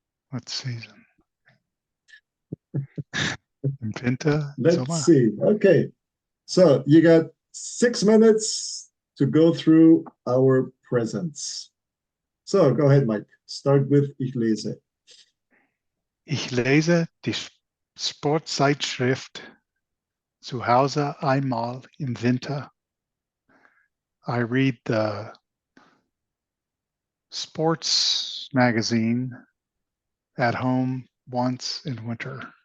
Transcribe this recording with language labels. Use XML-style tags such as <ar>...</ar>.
<en>What season? Winter. Let's see. Okay. So you got 6 minutes to go through our presents. So go ahead, Mike. Start with</en> <de>Ich lese. Ich lese die Sportzeitschrift zu Hause einmal im Winter.</de> <en>I read the sports magazine at home once in winter.</en>